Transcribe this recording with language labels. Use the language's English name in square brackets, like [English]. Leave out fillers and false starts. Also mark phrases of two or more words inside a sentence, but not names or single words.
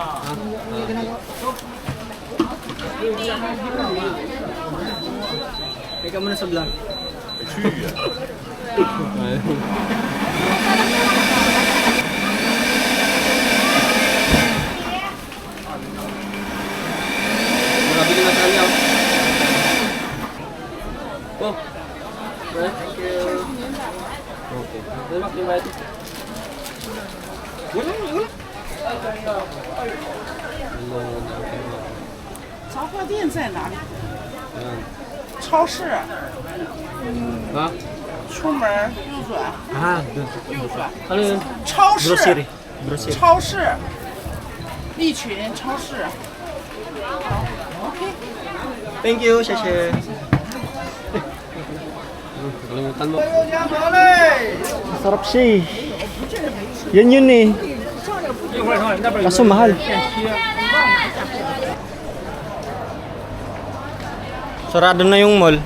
[Filipino] Teka muna sa vlog. Makabili na tayo. [English] Oh. Thank you. [Filipino] Okay. Salamat din ba ito? Wala. [Chinese] 杂货店在哪里？ [Filipino] Ayan. [Chinese] 超市， Ha? 出门右转， [Filipino] Ah, doon. [Chinese] 右转。 [Filipino] Ano yun? [Chinese] 超市， [English] Grocery. Grocery. [Chinese] 超市，利群超市。OK。 [English] Thank you, Sheshe. [Filipino] Kalimutan mo. Sarap siya eh. Yun eh. Kaso mahal. Sarado na yung mall.